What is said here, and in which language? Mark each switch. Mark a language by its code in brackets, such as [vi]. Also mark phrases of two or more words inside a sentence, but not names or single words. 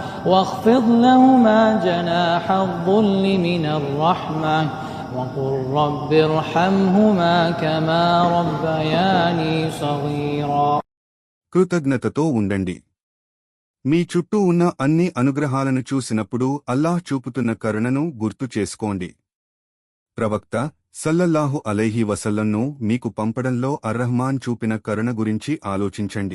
[ar] من الرحمة وقل رب ارحمهما كما ربياني صغيرا. [te] కృతజ్ఞతతో ఉండండి. మీ చుట్టూ ఉన్న అన్ని అనుగ్రహాలను చూసినప్పుడు అల్లాహ్ చూపుతున్న కరుణను గుర్తు చేసుకోండి. ప్రవక్త [ar] صلى الله عليه وسلم [te] మీకు పంపడంలో అర్రహ్మాన్ చూపిన కరుణ గురించి ఆలోచించండి.